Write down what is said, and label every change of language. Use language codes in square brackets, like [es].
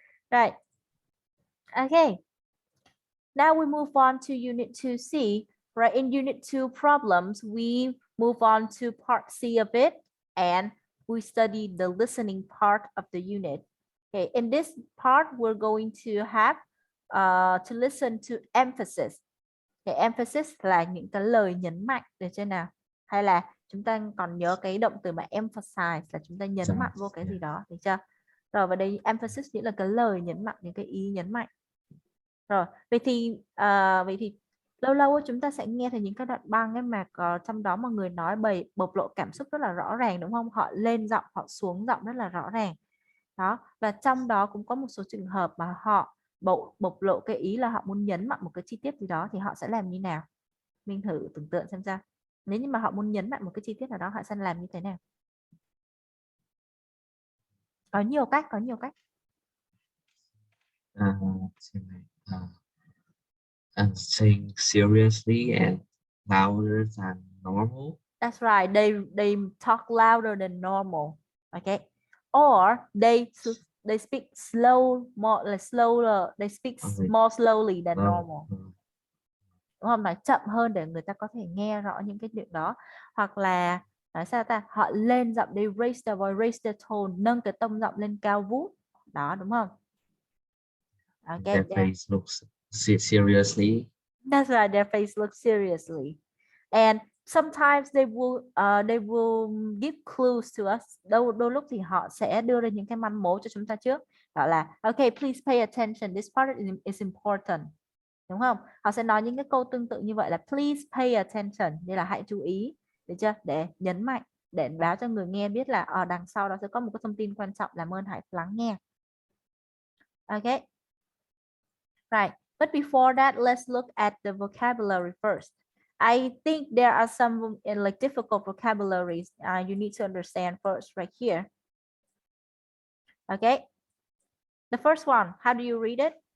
[en] Right. Okay. Now we move on to Unit 2C. Right, in Unit 2 problems, we move on to Part C of it, and we study the listening part of the unit. Okay, in this part, we're going to have to listen to emphasis. [vi] Okay, emphasis là những cái lời nhấn mạnh, được chưa nào? Hay là chúng ta còn nhớ cái động từ mà emphasize là chúng ta nhấn mạnh vô cái gì đó, được chưa? Rồi và đây emphasis nghĩa là cái lời nhấn mạnh, những cái ý nhấn mạnh. Rồi, vậy thì lâu lâu chúng ta sẽ nghe thấy những cái đoạn băng ấy mà có trong đó mà người nói bộc lộ cảm xúc rất là rõ ràng, đúng không? Họ lên giọng, họ xuống giọng rất là rõ ràng. Đó, và trong đó cũng có một số trường hợp mà họ bộc lộ cái ý là họ muốn nhấn mạnh một cái chi tiết gì đó, thì họ sẽ làm như nào? Mình thử tưởng tượng xem sao. Nếu như mà họ muốn nhấn mạnh một cái chi tiết nào đó, họ sẽ làm như thế nào? Có nhiều cách, có nhiều cách. Xem này. [en] And saying seriously and louder than normal. That's right. They talk louder than normal. Okay. Or they speak more like slower. They speak more slowly than normal. [vi] Đúng không? Nói chậm hơn để người ta có thể nghe rõ những cái điều đó. Hoặc là nói sao ta? Họ lên giọng, [en] they raise their voice, raise their tone, [vi] nâng cái tông giọng lên cao vút. Đó, đúng không? Okay. [en] Their face looks seriously. That's right. Their face looks seriously. And sometimes they will give clues to us. [vi] Đôi lúc thì họ sẽ đưa ra những cái manh mối cho chúng ta trước. Gọi là okay, [en] please pay attention. This part is important. [vi] Đúng không? Họ sẽ nói những cái câu tương tự như vậy là [en] please pay attention, [vi] như là hãy chú ý, được chưa? Để nhấn mạnh, để báo cho người nghe biết là ở đằng sau đó sẽ có một cái thông tin quan trọng, làm ơn hãy lắng nghe. [en] Okay. Right. But before that, let's look at the vocabulary first. I think there are some like difficult vocabularies you need to understand first right here. Okay. The first one, how do you read it?